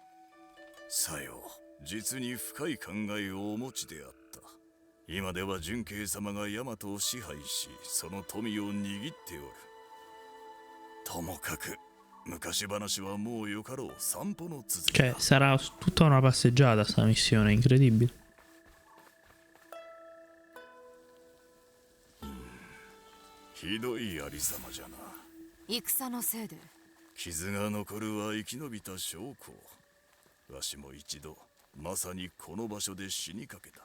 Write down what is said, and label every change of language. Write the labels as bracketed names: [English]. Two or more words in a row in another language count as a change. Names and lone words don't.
[Japanese] さよ、実に深い考えをお持ちであった。今では純慶様が大和を支配し、その富を握っておる。ともかく昔話はもうよかろう。散歩の続きだ。 [Italian] Cioè, sarà tutta una passeggiata sta missione, incredibile. [Japanese] ひどいありさまじゃな。戦のせいで。傷が残るは生き延びた証拠。わしも一度まさにこの場所で死にかけた。